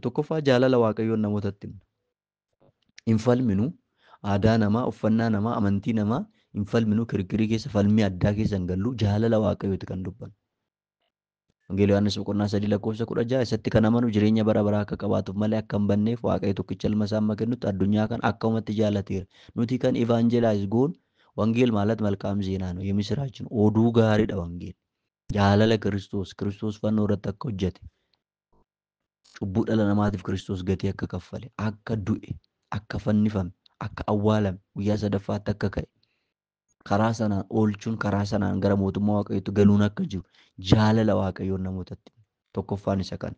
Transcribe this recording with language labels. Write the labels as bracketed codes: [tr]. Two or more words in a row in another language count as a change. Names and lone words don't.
[om] Tokkoffaa jaalala Waaqayyoon namootatti himna. Hin falminu aadaa namaa, uffannaa namaa, amantii namaa hin falminu, kirkirii keessa falmii addaa keessa hin gallu, jaalala Waaqayyooti kan dubbannu. Wangeelii Yohaannis boqonnaa 3 lakkoofsa 16 isatti kan amanu jireenya bara baraa akka qabaatuuf malee akka hin banneef Waaqayyo tokkicha ilma isaa amma kennutti addunyaa kan akka uumatti jaalateera. Nuti kan ivaanjelaayiz goonu wangeel [am] ማለት መልካም ዜና ነው የምስራች ነው [om] oduu gaariidha wangeel jaalala Kiristoos fannoo irratti akka hojjete cubbuu dhala namaatiif Kiristoos gatii akka kaffale akka du'e akka fannifame akka awwaalame guyyaa sadaffaatti akka ka'e karaa sanaan oolchuun karaa sanaan gara mootummaa Waaqayyootti galuun akka jiru jaalala Waaqayyoon namootatti tokkoffaan isa kana.